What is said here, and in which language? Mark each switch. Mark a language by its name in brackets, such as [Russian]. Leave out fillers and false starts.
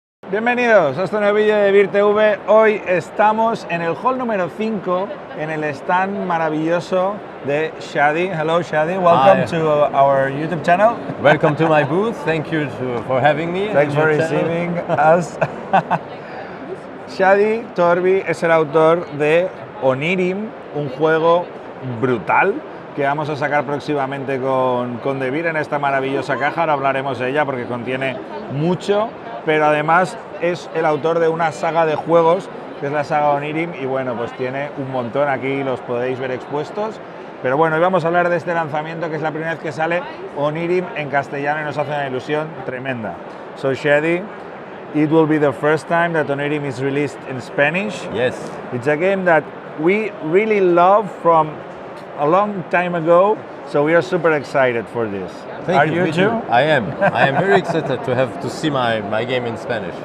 [Spanish] Bienvenidos a este nuevo vídeo de Devir TV. Hoy estamos en el hall número 5, en el stand maravilloso de Shadi. [English] Hello Shadi, welcome to our YouTube channel. Welcome to my booth, thank you for having me. Thanks for receiving us. [Spanish] Shadi Torbey es el autor de Onirim, un juego brutal que vamos a sacar próximamente con Devir en esta maravillosa caja. Ahora hablaremos de ella porque contiene mucho, pero además es el autor de una saga de juegos que es la saga Onirim y bueno, pues tiene un montón, aquí los podéis ver expuestos. Pero bueno, hoy vamos a hablar de este lanzamiento que es la primera vez que sale Onirim en castellano y nos hace una ilusión tremenda. [English] So Shadi, it will be the first time that Onirim is released in Spanish. Yes. It's a game that we really love from a long time ago, so we are super excited for this. Thank Are you. you too? I am very excited to see my game in Spanish.